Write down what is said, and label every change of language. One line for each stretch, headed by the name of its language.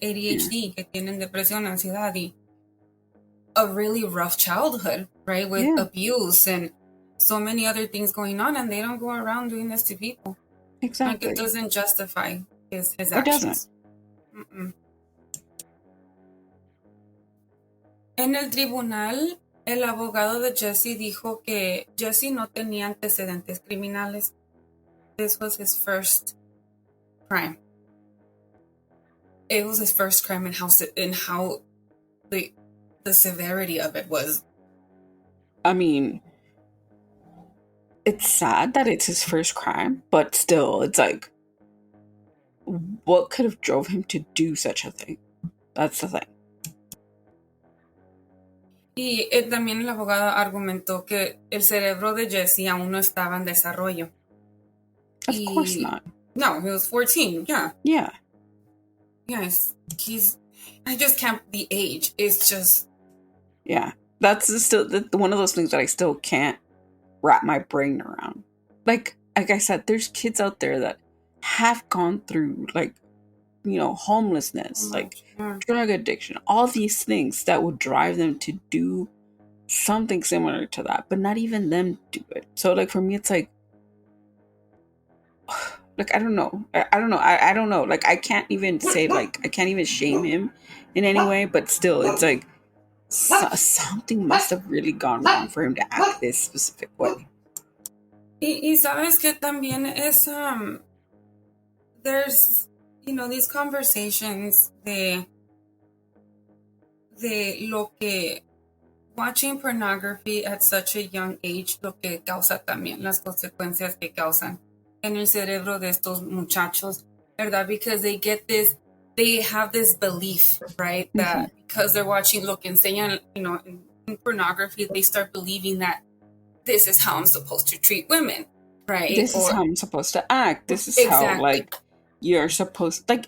Spanish: ADHD, que tienen depresión, ansiedad, y
English: a really rough childhood, right? With abuse and so many other things going on, and they don't go around doing this to people. Exactly. Like, it doesn't justify his actions. It doesn't. Mm-mm.
Spanish: En el tribunal, el abogado de Jesse dijo que Jesse no tenía antecedentes criminales.
English: This was his first crime. It was his first crime, and how the severity of it was. I mean, it's sad that it's his first crime, but still, it's like, what could have drove him to do such a thing? That's the thing.
Spanish: Y también el abogado argumentó que el cerebro de Jesse aún no estaba en desarrollo.
English: Of course not. No, he was 14, yeah. Yeah. Yes, I just can't, the age, it's just... Yeah, that's still one of those things that I still can't wrap my brain around. Like I said, there's kids out there that have gone through, like, you know, homelessness, like drug addiction, all these things that would drive them to do something similar to that, but not even them do it. So, like, for me, it's like I don't know. I don't know. I don't know. Like, I can't even say, like, I can't even shame him in any way, but still, it's like something must have really gone wrong for him to act this specific way.
Spanish: Y sabes que también es,
English: there's, you know, these conversations
Spanish: de lo que
English: watching pornography at such a young age,
Spanish: lo que causa también, las consecuencias que causan en el cerebro de estos muchachos, ¿verdad?
English: Because they have this belief, right? That because they're watching
Spanish: lo que enseñan,
English: you know, in pornography, they start believing that this is how I'm supposed to treat women, right? This is how I'm supposed to act. This is how, like, you're supposed, like,